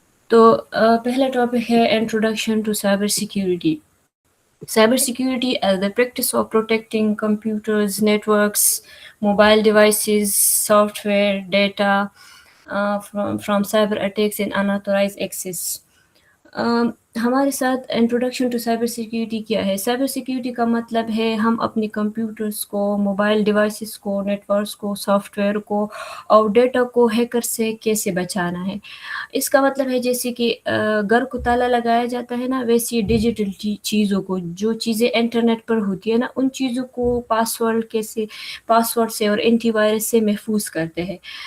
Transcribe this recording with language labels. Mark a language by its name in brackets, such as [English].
[Urdu] تو پہلا ٹاپک ہے introduction to cyber security. [English] Cyber security as the practice of protecting computers, networks, mobile devices, software, data from cyber attacks and unauthorized access. [Urdu] ہمارے ساتھ introduction to cyber security کیا ہے؟ Cyber security کا مطلب ہے ہم اپنے کمپیوٹرز کو، موبائل ڈیوائسز کو، نیٹ ورکس کو، سافٹ ویئر کو اور ڈیٹا کو ہیکر سے کیسے بچانا ہے۔ اس کا مطلب ہے جیسے کہ گھر کو تالا لگایا جاتا ہے نا، ویسی ڈیجیٹل چیزوں کو، جو چیزیں انٹرنیٹ پر ہوتی ہے نا، ان چیزوں کو پاسورڈ سے اور اینٹی وائرس سے محفوظ کرتے ہیں۔